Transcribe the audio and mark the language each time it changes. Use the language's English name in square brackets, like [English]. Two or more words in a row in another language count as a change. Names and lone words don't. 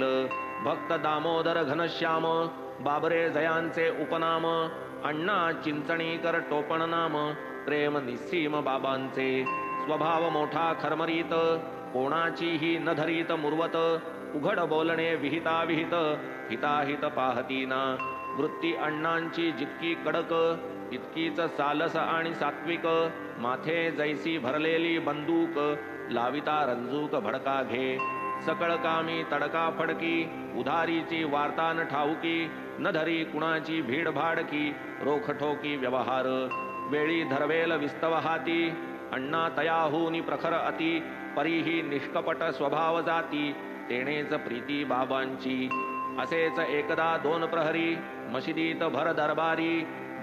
[Marathi] भक्त दामोदर घनश्याम, बाबरे जयांचे उपनाम. अण्णा चिंचणीकर टोपण नाम, प्रेम निस्सीम बाबांचे. स्वभाव मोठा खरमरीत, कोणाचीही न धरीत मुरवत. उघड बोलणे विहिता विहित, हिताहित पाहतीना. वृत्ती अण्णांची जितकी कडक, तितकीच सालस आणि सात्विक. माथे जैसी भरलेली बंदूक, लाविता रंजूक भडका घे. सकळ कामी तडका फडकी, उधारीची वार्ता न ठाऊकी. न धरी कुणाची भीड भाडकी, रोखठोकी व्यवहार. वेळी धरवेल विस्तव हाती, अण्णा तयाहूनी प्रखर अति. परीही निष्कपट स्वभाव जाती, तेणेच प्रीती बाबांची. असेच एकदा 2 प्रहरी, मशिदीत भर दरबारी.